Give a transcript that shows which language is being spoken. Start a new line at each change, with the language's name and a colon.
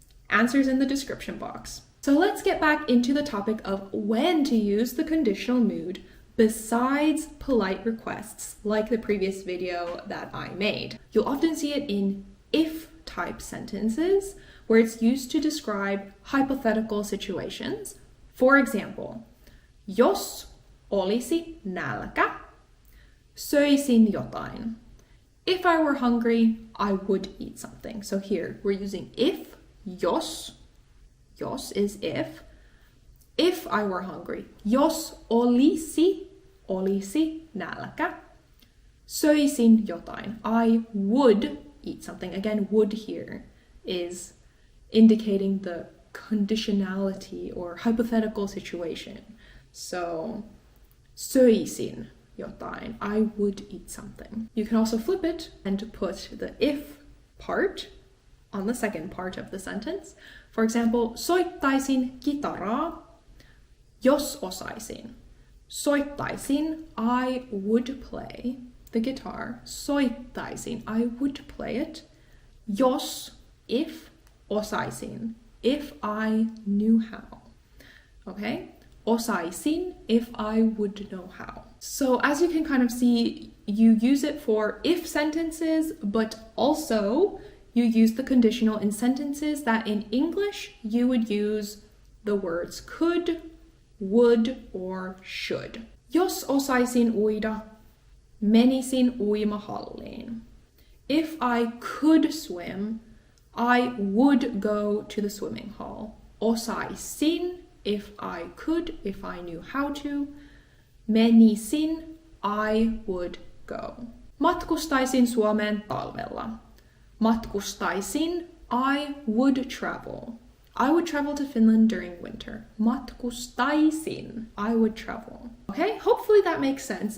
English: Answers in the description box. So let's get back into the topic of when to use the conditional mood besides polite requests, like the previous video that I made. You'll often see it in if-type sentences, where it's used to describe hypothetical situations. For example,
Finnish: jos olisi nälkä, söisin jotain.
English: If I were hungry, I would eat something. So here, we're using if, jos. Jos is if. If I were hungry.
Finnish: Jos olisi nälkä. Söisin jotain.
English: I would eat something. Again, would here is indicating the conditionality or hypothetical situation.
Finnish: So, söisin jotain.
English: I would eat something. You can also flip it and put the if part on the second part of the sentence. For example,
Finnish: soittaisin kitaraa, jos osaisin.
English: Soittaisin, I would play the guitar. Soittaisin, I would play it. Jos, if, osaisin, if I knew how. Okay? Osaisin, if I would know how. So as you can kind of see, you use it for if sentences, but also you use the conditional in sentences that in English you would use the words could, would, or should.
Finnish: Jos osaisin uida, menisin uimahalliin.
English: If I could swim, I would go to the swimming hall. Osaisin, if I could, if I knew how to. Menisin, I would go.
Finnish: Matkustaisin Suomeen talvella.
English: Matkustaisin, I would travel. I would travel to Finland during winter. Matkustaisin, I would travel. Okay, hopefully that makes sense.